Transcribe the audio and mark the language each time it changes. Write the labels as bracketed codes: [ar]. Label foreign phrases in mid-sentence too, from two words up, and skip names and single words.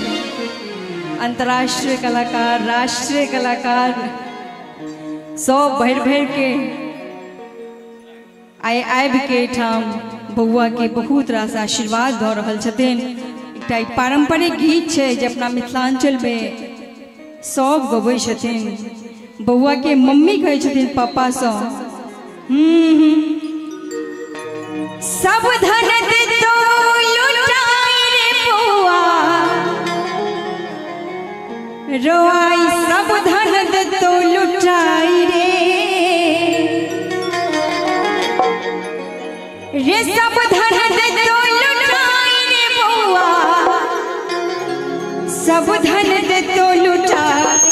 [mai] अंतर्राष्ट्रीय कलाकार, राष्ट्रीय कलाकार सब भरि भरि के आबि के ठाम बउआ के बहुत रास आशीर्वाद दऽ रहल छथिन। एकटा पारंपरिक गीत छै जे अपना मिथिलांचल में सब गबै छथिन। बउआ के मम्मी कहै छथिन पापा सँ सब धन दे तो लुटाई रे बउआ रोआई। सब धन दे तो लुटाई रे रे। सब धन दे तो लुटाई रे बउआ सब धन दे तो लुटाई।